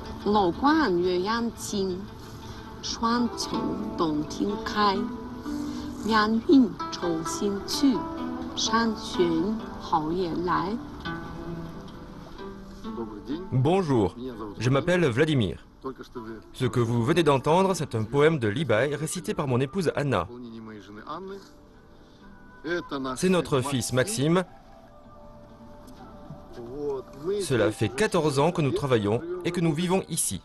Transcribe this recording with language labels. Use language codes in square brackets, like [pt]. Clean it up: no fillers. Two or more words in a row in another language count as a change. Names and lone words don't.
[zh] 楼观月阳晴，双秋洞庭开。凉云愁新去，山寻好夜来。 [fr] Bonjour, je m'appelle Vladimir. Ce que vous venez d'entendre, c'est un poème de Libaï récité par mon épouse Anna. C'est notre fils Maxime. Cela fait 14 ans que nous travaillons et que nous vivons ici.